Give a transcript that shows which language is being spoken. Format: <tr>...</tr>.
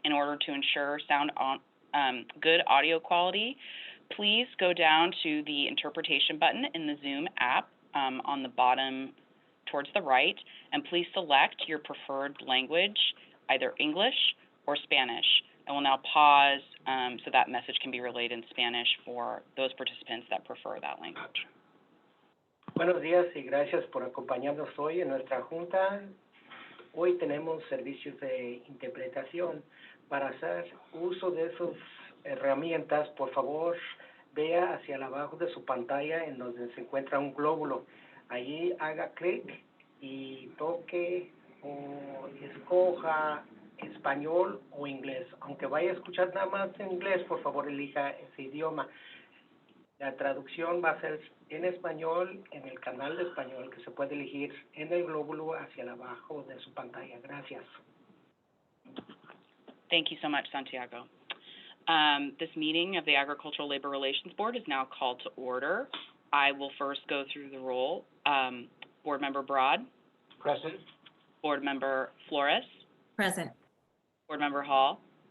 <en>In order to ensure good audio quality, please go down to the interpretation button in the Zoom app on the bottom towards the right, and please select your preferred language, either English or Spanish. I will now pause so that message can be relayed in Spanish for those participants that prefer that language.</en> <es>Buenos días y gracias por acompañarnos hoy en nuestra junta. Hoy tenemos servicios de interpretación. Para hacer uso de esas herramientas, por favor, vea hacia el abajo de su pantalla en donde se encuentra un glóbulo. Allí haga clic y toque o escoja español o inglés. Aunque vaya a escuchar nada más en inglés, por favor elija ese idioma. La traducción va a ser en español en el canal de español que se puede elegir en el glóbulo hacia el abajo de su pantalla. Gracias.</es> <en>Thank you so much, Santiago. This meeting of the Agricultural Labor Relations Board is now called to order. I will first go through the roll. Board Member Broad. Present. Board Member Flores. Present. Board Member Hall.</en>